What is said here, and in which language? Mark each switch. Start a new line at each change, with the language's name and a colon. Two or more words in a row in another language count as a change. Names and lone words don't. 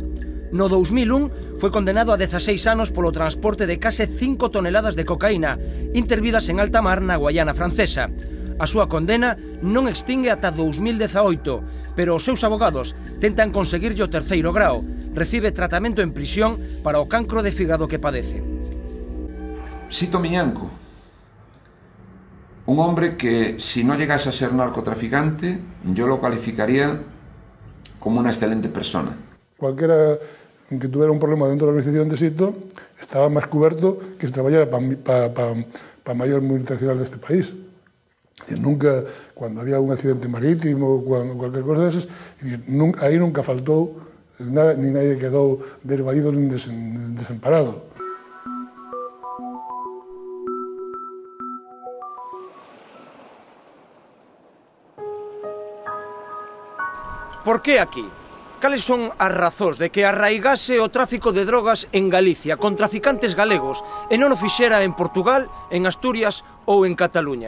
Galician: No 2001 foi condenado a 16 anos polo transporte de case 5 toneladas de cocaína, intervidas en alta mar na Guayana francesa. A súa condena non extingue ata 2018, pero os seus abogados tentan conseguirlle o terceiro grao. Recibe tratamento en prisión para o cancro de fígado que padece.
Spanish: Sito Miñanco, un hombre que si no llegase a ser narcotraficante, yo lo calificaría como una excelente persona. Cualquiera que tuviera un problema dentro de la organización de Sito estaba más cubierto que si trabajara para mayor multinacional de este país. Nunca, cuando había un accidente marítimo o cualquier cosa de esas, ahí nunca faltó nada, ni nadie quedó desvalido ni desamparado.
Galician: Por que aquí? Cales son as razóns de que arraigase o tráfico de drogas en Galicia con traficantes galegos e non o fixera en Portugal, en Asturias ou en Cataluña?